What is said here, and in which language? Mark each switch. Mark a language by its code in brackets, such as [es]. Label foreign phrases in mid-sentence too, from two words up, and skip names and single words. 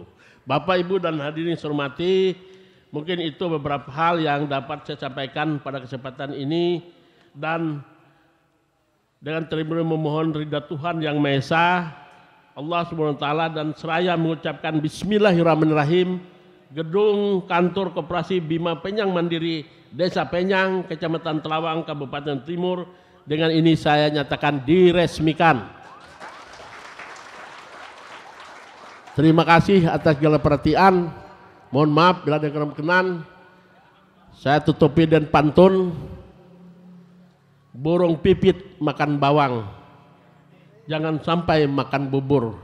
[id] Bapak Ibu dan hadirin yang saya hormati, mungkin itu beberapa hal yang dapat saya sampaikan pada kesempatan ini, dan dengan terima memohon ridha Tuhan Yang Maha Esa, Allah SWT dan seraya mengucapkan Bismillahirrahmanirrahim, gedung kantor Koperasi Bima Penyang Mandiri Desa Penyang, Kecamatan Telawang, Kabupaten Timur, dengan ini saya nyatakan diresmikan. Terima kasih atas segala perhatian. Mohon maaf bila ada kemungkinan. Saya tutupi dan pantun. Burung pipit makan bawang, jangan sampai makan bubur.